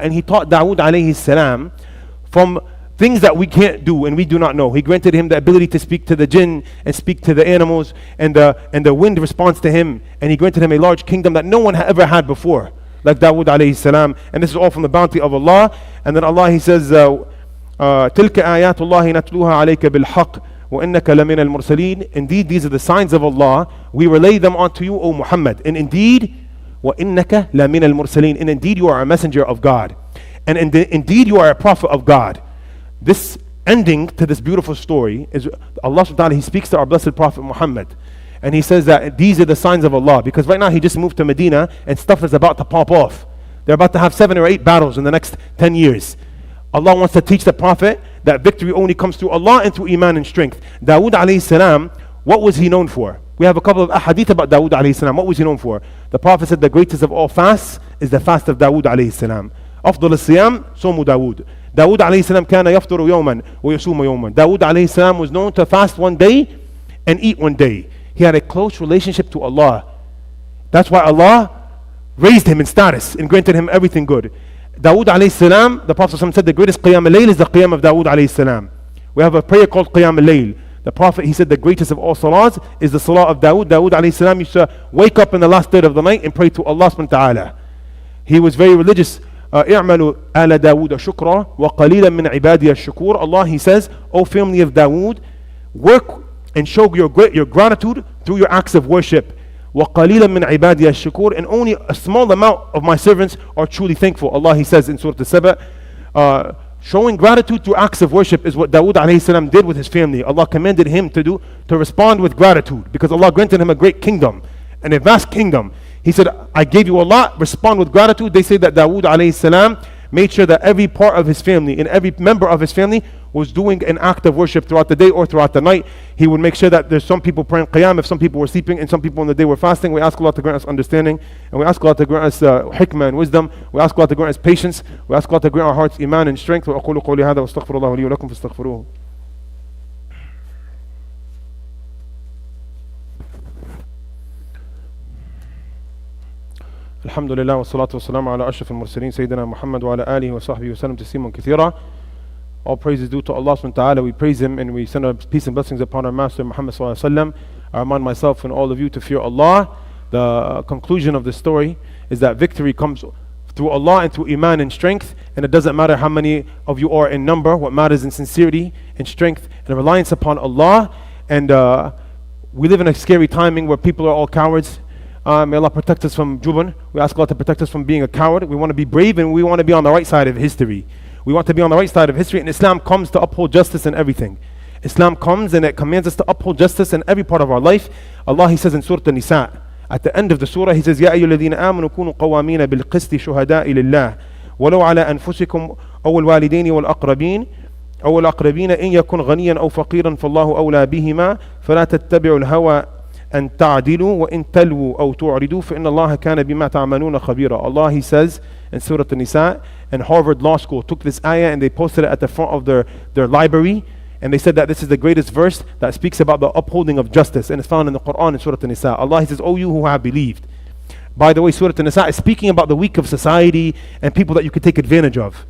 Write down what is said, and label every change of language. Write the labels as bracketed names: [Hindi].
[English] And He taught Dawood alayhi salam from things that we can't do and we do not know. He granted him the ability to speak to the jinn and speak to the animals, and the wind responds to him. And He granted him a large kingdom that no one ever had before, like Dawood alayhi salam. And this is all from the bounty of Allah. And then Allah, He says, [Arabic] تِلْكَ آيَاتُ اللَّهِ نَتْلُوهَا عَلَيْكَ بِالْحَقِّ وَإِنَّكَ لَمِنَ الْمُرْسَلِينَ. [English] Indeed, these are the signs of Allah. We relay them unto you, O Muhammad. And indeed, [Arabic] وَإِنَّكَ لَمِنَ الْمُرْسَلِينَ. [English] And indeed, you are a messenger of God. And indeed, you are a prophet of God. This ending to this beautiful story is Allah subhanahu wa ta'ala, He speaks to our blessed Prophet Muhammad. And He says that these are the signs of Allah. Because right now, he just moved to Medina and stuff is about to pop off. They're about to have 7 or 8 battles in the next 10 years. Allah wants to teach the Prophet that victory only comes through Allah and through Iman and strength. Dawood alayhi salam, what was he known for? We have a couple of ahadith about Dawood alayhi salam. What was he known for? The Prophet said the greatest of all fasts is the fast of Dawood alayhi salam. [Arabic] أفضل الصيام صوم داود. Dawood alayhi salam كان يفطر يوما ويصوم يوما. [English] Dawood alayhi salam was known to fast one day and eat one day. He had a close relationship to Allah. That's why Allah raised him in status and granted him everything good. Dawood alayhi salam, the Prophet said the greatest qiyam al-layl is the qiyam of Dawood alayhi salam. We have a prayer called qiyam al-layl. The Prophet, he said the greatest of all salahs is the salah of Dawood. Dawood alayhi salam used to wake up in the last third of the night and pray to Allah subhanahu wa ta'ala. He was very religious. [Arabic] اعملوا آل داود شكرا وقليلا من عبادي الشكور. [English] Allah, he says, O family of Dawood, work and show your gratitude through your acts of worship. [Arabic] وَقَلِيلًا مِنْ عِبَادِيَ الشُّكُورِ. [English] And only a small amount of my servants are truly thankful. Allah, he says in Surah Al-Saba, showing gratitude through acts of worship is what Dawood alayhi salam did with his family. Allah commanded him to do, to respond with gratitude, because Allah granted him a great kingdom and a vast kingdom. He said, I gave you a lot, respond with gratitude. They say that Dawood alayhi salam made sure that every part of his family and every member of his family was doing an act of worship throughout the day or throughout the night. He would make sure that there's some people praying qiyam if some people were sleeping and some people in the day were fasting. We ask Allah to grant us understanding, and we ask Allah to grant us hikmah and wisdom. We ask Allah to grant us patience. We ask Allah to grant our hearts iman and strength. [Arabic] وأقول قولي هذا واستغفر الله لي ولكم فاستغفروه. الحمد لله والصلاة والسلام على أشرف المرسلين سيدنا محمد وعلى آله وصحبه وسلم تسليما كثيرا. [English] All praise is due to Allah subhanahu wa ta'ala. We praise Him and we send our peace and blessings upon our Master Muhammad sallallahu alaihi wasallam. I remind myself and all of you to fear Allah. The conclusion of the story is that victory comes through Allah and through Iman and strength, and it doesn't matter how many of you are in number. What matters is sincerity and strength and reliance upon Allah. And we live in a scary timing where people are all cowards. May Allah protect us from jubn. We ask Allah to protect us from being a coward. We want to be brave and we want to be on the right side of history. We want to be on the right side of history, and Islam comes to uphold justice in everything. Islam comes and it commands us to uphold justice in every part of our life. Allah, He says in Surah An-Nisa, at the end of the surah, He says, [Arabic] يَا أَيُّهَا الَّذِينَ آمَنُوا كُونُوا قَوَامِينَ بِالْقِسْطِ شُهَدَاءِ لِلَّهِ وَلَوْ عَلَى أَنفُسِكُمْ أَوْ الْوَالِدَيْنِ وَالْأَقْرَبِينَ إِنْ يَكُنْ غَنِيًّا أَوْ فَقِيرًا فَاللَّهُ أَوْلَى بِهِمَا فَلَا تَتَّبِعُوا الْهَوَى أَن تَعْدِلُوا وَإِن تَلْوُوا أَوْ تُعْرِضُوا فَإِنَّ اللَّهَ كَانَ بِمَا تَعْمَلُونَ خَبِيرًا. [English] Allah, He says in Surah An-Nisa, and Harvard Law School took this ayah and they posted it at the front of their library, and they said that this is the greatest verse that speaks about the upholding of justice, and it's found in the Quran in Surah An-Nisa. Allah, He says, O you who have believed. By the way, Surah An-Nisa is speaking about the weak of society and people that you could take advantage of.